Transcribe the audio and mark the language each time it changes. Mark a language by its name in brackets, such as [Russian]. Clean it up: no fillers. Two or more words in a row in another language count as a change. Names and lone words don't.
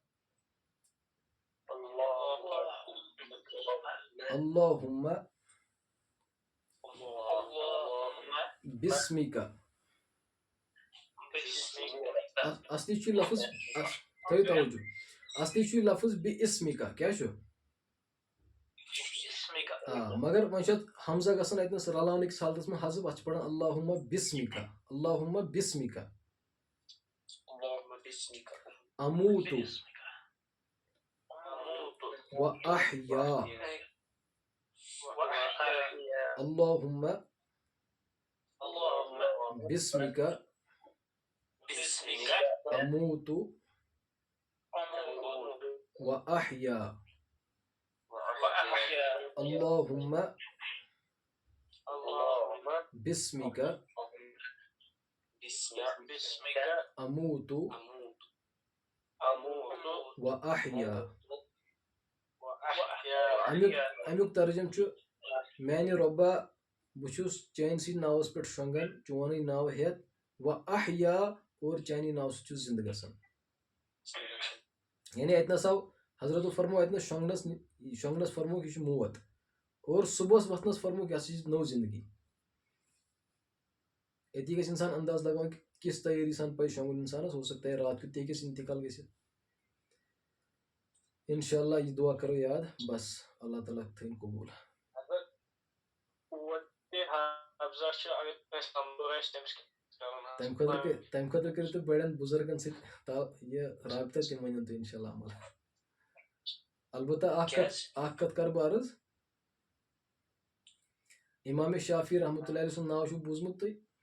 [Kashmiri] بسمِکَ اصلی چھُ لفظ تھٲیِو توجہ اصلی چھُ لفظ بِ اسمِکَ کیاہ چھُ مگر وۄنۍ چھُ اتھ حمزہ گژھان اتنس رلاونٕکِس حالتس منٛز حذف اتھ چھِ پران [Arabic] اللہُمہ بسمِکَ اموتُ و احیا اللہُمہ بسمِکَ اموتُ و احیا اللہُمہ بسمِکَ بسمك أموت أموت وأحيا وأحيا [Kashmiri] امیُک ترجم چھُ میانہِ رۄبا بہٕ چھُس چانہِ سٕے ناوَس پٮ۪ٹھ شۄنٛگان چونُے ناو ہٮ۪تھ [Arabic] و احیا [Kashmiri] اور چانی ناو سۭتۍ چھُس زِندٕ گژھان یعنی اَتہِ آو حضرتو فرمو اَتہِ شۄنٛگنَس فرموکھ یہِ چھُ موت اور صُبحس وۄتھنَس فرموکھ یہِ ہسا چھِ نٔو زندگی أتی گژھِ اِنسان انداز لگاوُن کہِ کِس تیٲری سان پَزِ شۄنٛگُن اِنسانَس [Urdu] ہو سکتا ہے [Kashmiri] رات کیُتھ تہِ ہیٚکٮ۪س اِنتقال گٔژھِتھ [Arabic] اِنشاء اللہ [Kashmiri] یہِ دُعا کَرو یاد بس اللہ تعالیٰ تھٲیِن قبوٗل تَمہِ خٲطرٕ کٔرِو تُہۍ بڑٮ۪ن بُزرگن سۭتۍ یہِ رابطہٕ تِم ؤنِو تۄہہِ [Arabic] اِنشاء اللہ [Kashmiri] عمل البتہ اکھ کتھ کرٕ بہٕ عرض امام شافی [Arabic] رحمتہ اللہ علیہ [Kashmiri] سُنٛد ناو چھُو بوٗزمُت تُہۍ